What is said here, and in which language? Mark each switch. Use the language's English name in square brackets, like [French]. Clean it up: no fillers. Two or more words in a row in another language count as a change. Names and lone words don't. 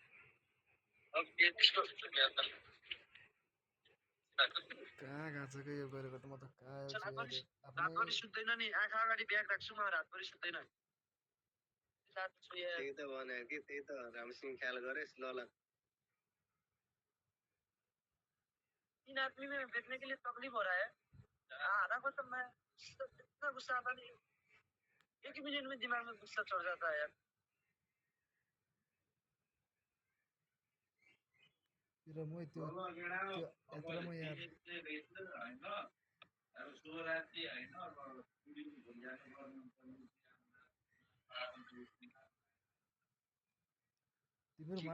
[Nepali] कहाँ गएको छ कि यो गरेको त म त कहाँ रातभरि सुत्दैन नि आँखा अगाडि ब्याग राख्छु म रातभरि सुत्दैन त्यही त भनेको कि त्यही त रामसिंह ख्याल गरेस् ल [Hindi] तीन आदमी में देखने के लिए तकलीफ हो रहा है आधा को तो मैं इतना गुस्सा आता नहीं एक ही मिनट में दिमाग में गुस्सा चढ़ जाता है यार [Nepali] त्यो म त्यो यत्र म यार तिमीहरू